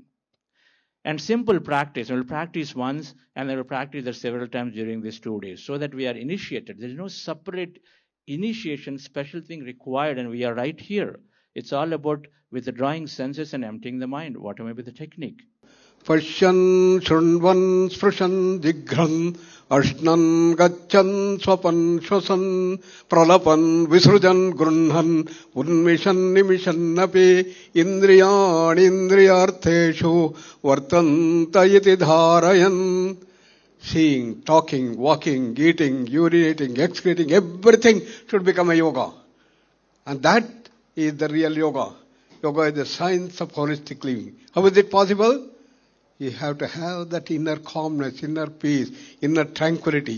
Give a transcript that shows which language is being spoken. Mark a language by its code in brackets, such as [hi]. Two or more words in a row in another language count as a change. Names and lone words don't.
[en] And simple practice. We'll practice once, and then we'll practice that several times during these 2 days, so that we are initiated. There is no separate initiation, special thing required, and we are right here. It's all about withdrawing senses and emptying the mind, whatever may be the technique. [sa] पश्यन् शृण्वन् स्पृशन् जिघ्रन् अश्नन् गच्छन् स्वपन् श्वसन् प्रलपन् विसृजन् गृह्णन् उन्मिषन् निमिषन् नापि इन्द्रियाणि इन्द्रियार्थेषु वर्तन्त इति धारयन्. [en] Seeing, talking, walking, eating, urinating, excreting, everything should become a yoga. And that is the real yoga. Yoga is the science of holistic living. How is it possible? You have to have that inner calmness, inner peace, inner tranquility.